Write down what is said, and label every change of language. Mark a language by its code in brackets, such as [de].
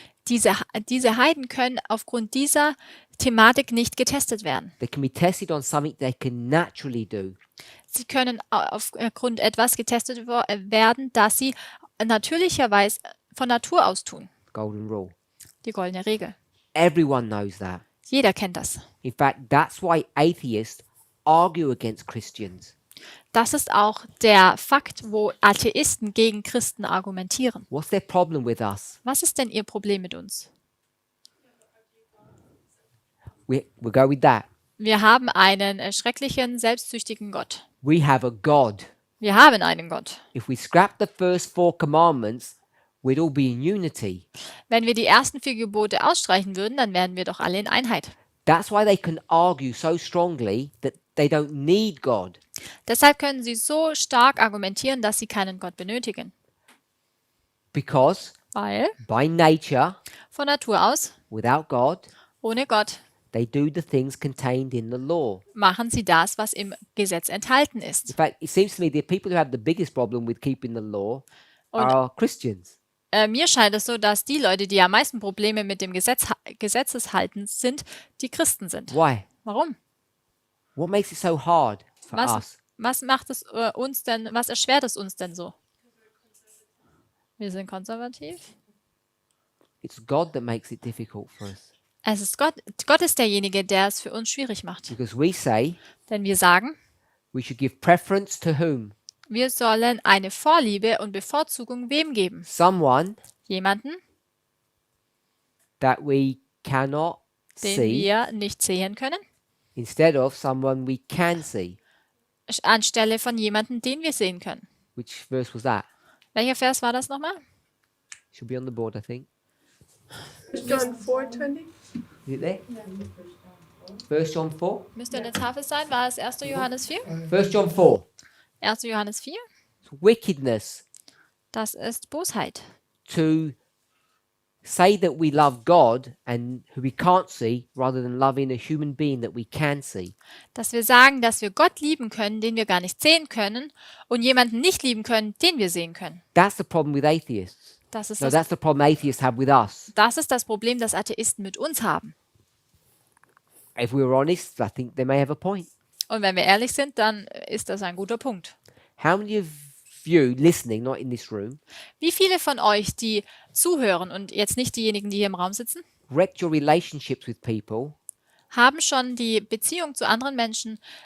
[de] Diese Heiden können aufgrund dieser Thematik nicht getestet werden. [en] They can be tested on something they can naturally do. [de] Sie können aufgrund etwas getestet werden, das sie natürlicherweise von Natur aus tun. [en] Golden rule. [de] Die goldene Regel. [en] Everyone knows that. [de] Jeder kennt das. [en] In fact, that's why atheists argue against Christians. [de] Das ist auch der Fakt, wo Atheisten gegen Christen argumentieren. [en] What's their problem with us? [de] Was ist denn ihr Problem mit uns? [en] We'll go with that. [de] Wir haben einen schrecklichen, selbstsüchtigen Gott. [en] We have a God. [de] Wir haben einen Gott. [en] If we scrap the first 4 commandments, we'd all be in unity. [de] Wenn wir die ersten 4 Gebote ausstreichen würden, dann wären wir doch alle in Einheit. [en] That's why they can argue so strongly that they don't need God. [de] Deshalb können sie so stark argumentieren, dass sie keinen Gott benötigen. [en] Because [de] Weil [en] by nature, [de] von Natur aus, [en] without God, [de] ohne Gott, [en] they do the things contained in the law. [de] machen sie das, was im Gesetz enthalten [en] In [de] ist. [en] fact, it seems to me the people who have the biggest problem with keeping the law [de] Und [en] are Christians. [de] mir scheint es so, dass die Leute, die am meisten Probleme mit dem Gesetzeshalten sind, die Christen sind. [en] Why? [de] Warum? [en] What makes it so hard for us? [de] Was macht es uns denn, was erschwert es uns denn so? Wir sind konservativ. [en] It's God that makes it difficult for us. [de] Es ist Gott. Gott ist derjenige, der es für uns schwierig macht. [en] Because we say [de] Denn wir sagen, [en] we should give preference to whom? [de] wir sollen eine Vorliebe und Bevorzugung wem geben? [en] Someone [de] Jemanden, [en] that we cannot [de] den [en] see [de] wir nicht sehen können, [en] instead of someone we can see. [de] anstelle von jemandem, den wir sehen können. [en] Which verse was that? [de] Welcher Vers war das nochmal? [en] Should be on the board, I think. John 4:20. Is it there? 1 John 4? [de] Müsste an der Tafel sein. War es 1. Johannes 4? [en] 1 John 4. [de] 1. Johannes 4? [en] It's wickedness [de] Das ist Bosheit. [en] to say that we love God and who we can't see rather than loving a human being that we can see. [de] Dass wir sagen, dass wir Gott lieben können, den wir gar nicht sehen können, und jemanden nicht lieben können, den wir sehen können. [en] That's the problem with atheists. [de] Das ist [en] No, [de] das, [en] that's the problem atheists have with us. [de] das ist das Problem, das Atheisten mit uns haben. [en] If we were honest, I think they may have a point. [de] Und wenn wir ehrlich sind, dann ist das ein guter Punkt. [en] How many of you listening, not in this room, [de] Wie viele von euch, die zuhören und jetzt nicht diejenigen, die hier im Raum sitzen, [en] wrecked your relationships with people [de] haben schon die Beziehung zu anderen Menschen